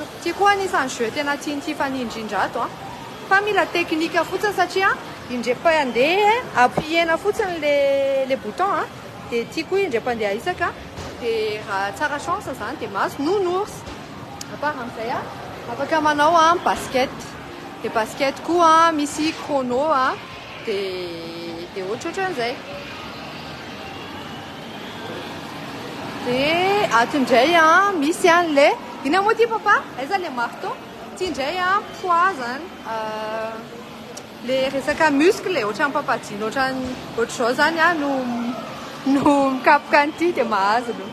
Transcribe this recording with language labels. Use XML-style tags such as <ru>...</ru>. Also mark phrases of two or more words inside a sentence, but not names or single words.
<mg>Ty koa anisan'ny jeu tena tiany Tiffany indrindra ato fa mila teknika fotsiny satria indrepa andeha appuiena fotsiny le bouton dia ty koa indrepa andeha isaka dia raha tsara chance zany dia mahazo nounours.</mg> <fr>À part</fr> <mg>an'izay afaka manao basket. Dia basket koa misy chrono dia ohatrohatran'izay. Dia atindray misy an'le ina moa ty papa aiza le marteau ty indray poids zany le resaka muscle ohatran'ny papadino ohatr'izao zany no mikapoka an'ity dia mahazo aloha.</mg>